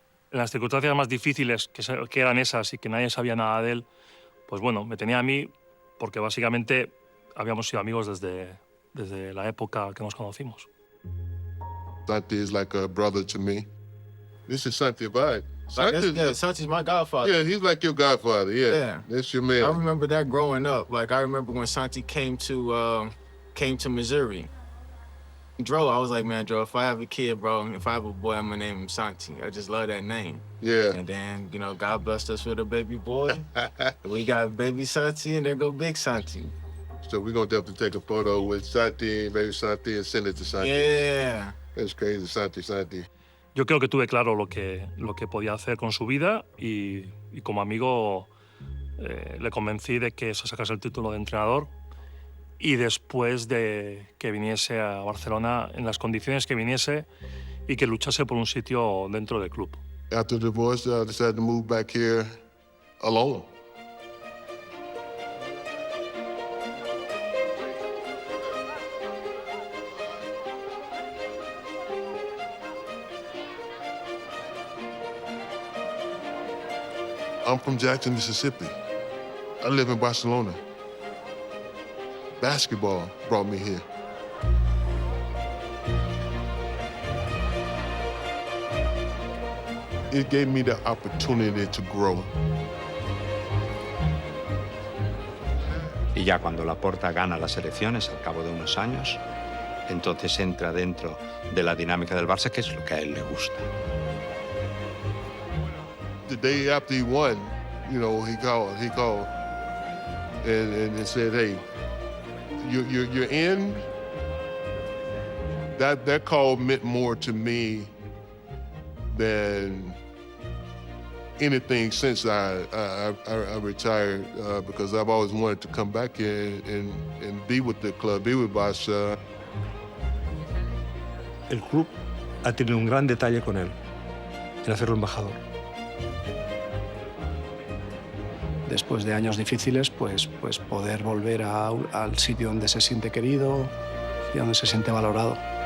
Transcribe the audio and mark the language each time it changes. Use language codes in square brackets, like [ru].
[es] En las circunstancias más difíciles, que eran esas y que nadie sabía nada de él, pues bueno, me tenía a mí porque básicamente habíamos sido amigos desde la época que nos conocimos. [en] Santi is like a brother to me. This is Santi Abad. Santi's my godfather. Yeah, he's like your godfather. Yeah, that's your man. I remember that growing up. Like I remember when Santi came to Missouri. Dro, I was like, man, Dro, if I have a kid, bro, if I have a boy, I'm gonna name him Santi. I just love that name. Yeah. And then, God blessed us with a baby boy. We got baby Santi, and there go big Santi. So we're gonna definitely take a photo with Santi, baby Santi, and send it to Santi. Yeah. That's crazy, Santi. [es] Yo creo que tuve claro lo que podía hacer con su vida y como amigo le convencí de que se sacase el título de entrenador. Y después de que viniese a Barcelona en las condiciones que viniese y que luchase por un sitio dentro del club. [en] After the divorce, I decided to move back here alone. I'm from Jackson, Mississippi. I live in Barcelona. basketball brought me here. It gave me the opportunity to grow. [es] Y ya cuando Laporta gana las elecciones al cabo de unos años, entonces entra dentro de la dinámica del Barça, que es lo que a él le gusta. [en] The day after he won, you know, he called and said, "Hey, you're in." That call meant more to me than anything since I retired, because I've always wanted to come back here and be with the club, be with Barça. [es] El club ha tenido un gran detalle con él, en hacerlo embajador. Después de años difíciles, pues poder volver al sitio donde se siente querido y donde se siente valorado.